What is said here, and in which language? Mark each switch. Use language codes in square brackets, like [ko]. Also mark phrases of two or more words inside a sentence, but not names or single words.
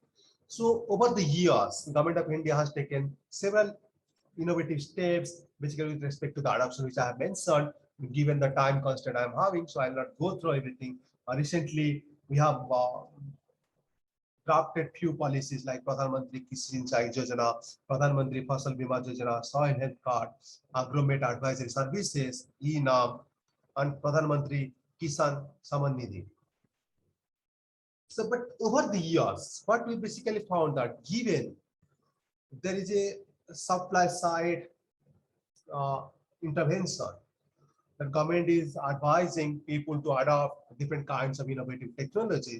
[en] So over the years, the government of India has taken several innovative steps, basically with respect to the adoption, which I have mentioned, given the time constraint I'm having, so I'll not go through everything. Recently, we have drafted few policies like Pradhan Mantri Kisi Sinchai Yojana, Pradhan Mantri Fasal Bima Yojana, Soil Health Card, Agromet Advisory Services, e-NAM, and Pradhan Mantri Kisan Saman Nidhi. So, but over the years, what we basically found that given there is a supply side intervention. The government is advising people to adopt different kinds of innovative technologies.